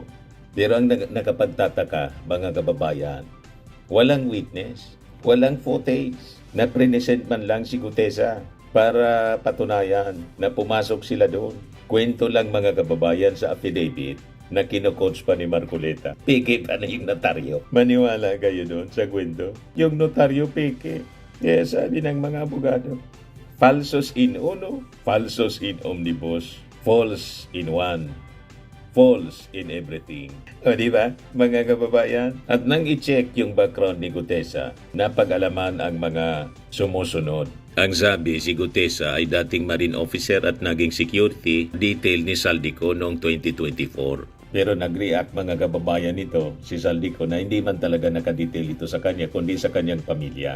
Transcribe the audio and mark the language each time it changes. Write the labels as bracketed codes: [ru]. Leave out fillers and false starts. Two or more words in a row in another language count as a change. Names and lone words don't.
[tl] Pero ang nakapagtataka, mga kababayan, walang witness, walang footage na present man lang si Gutesa para patunayan na pumasok sila doon. Kwento lang, mga kababayan, sa affidavit na kino-coach pa ni Marcoleta. Peke pa na yung notaryo. Maniwala kayo doon sa kwento. Yung notaryo peke. Kaya sabi ng mga abogado, [la] falsos in uno, falsos in omnibus, [en] false in one, false in everything. [tl] O diba, mga kababayan? At nang i-check yung background ni Gutesa, napag-alaman ang mga sumusunod. Ang sabi, si Gutesa ay dating [en] marine officer [tl] at naging [en] security detail [tl] ni Saldico noong 2024. Pero nag-react, mga kababayan, nito si Saldico na hindi man talaga nakadetail ito sa kanya kundi sa kanyang pamilya.